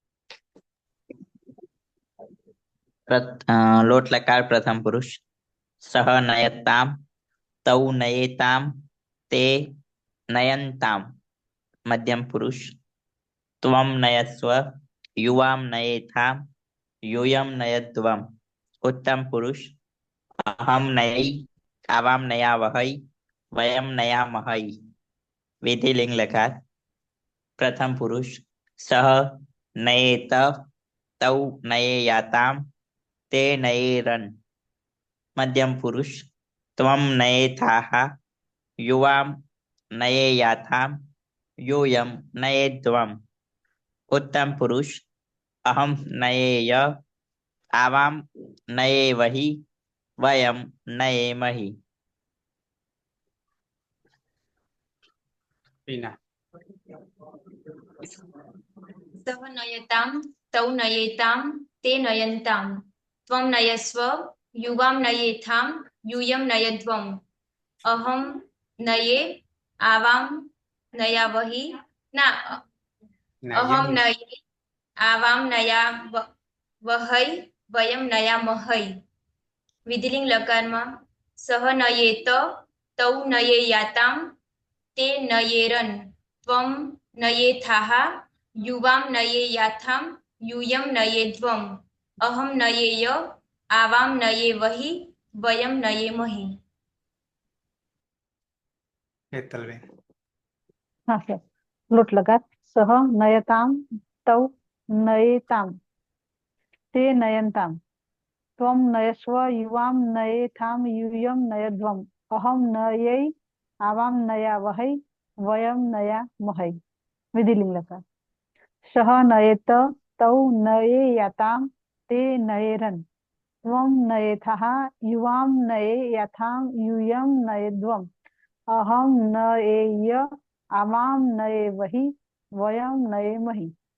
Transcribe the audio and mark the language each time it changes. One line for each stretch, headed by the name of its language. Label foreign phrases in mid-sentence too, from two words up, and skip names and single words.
Gujarati: जगदीश
Sanskrit: લોટ લકાર પ્રથમ પુરુષ. સહ નયતામ, તૌ નયેતામ, તે નયંતામ મધ્યમ પુરુષ. ત્વમ નયસ્વ, યુવામ નયેથામ, यूयम नयध्वम उत्तम पुरुष. अहम नयै, आवाम नया वहै, वयम नया महै विधिलिंग लकार. प्रथम पुरुष. सह नयेत, तौ नयेयाताम, ते नयेरन मध्यम पुरुष. त्वम नयेथाः, युवाम नयेयाथाम, यूयम नयेध्वम उत्तम पुरुष. अहम नयेय, आवाम नये वही, वयम नये मही. टीना સહ નયતામ, તૌ નયેતામ, તે નયંતામ, ત્વમ નયસ્વ, યુવામ નયેથામ, यूयम नयध्वम, अहम नये, आवाम नयावहि, ना अहम नयम नये, आवाम नया वहै, वयम नया महै. વિધિલિંગ લકારમાં સહ નયેત, તૌ નયેયાતામ, તે નયેરન, ત્વમ નયેથાહ, યુવામ નયેયાથામ, यूयम नयेध्वम, अहम नयेय, आवाम नये वहि, वयम नये महि. हेतलबेन
Gujarati: હા સર.
Sanskrit: લોટ લકાર. સહ નયતામ, તૌ નયેતામ, તે નયંતામ, त्वं नयस्व, युवाम नयेथाम, यूयम नयध्वम, अहम नयै, आवाम नया वहै, वयम नया महै. विधिलिंग लकार. सह नयेत, तौ नयेयाताम, ते नयेरन, त्वं नयेथाः, युवाम नयेयाथाम, यूयम नयध्वम, अहम नयेय, आवाम नये वहि, वयम नये महि.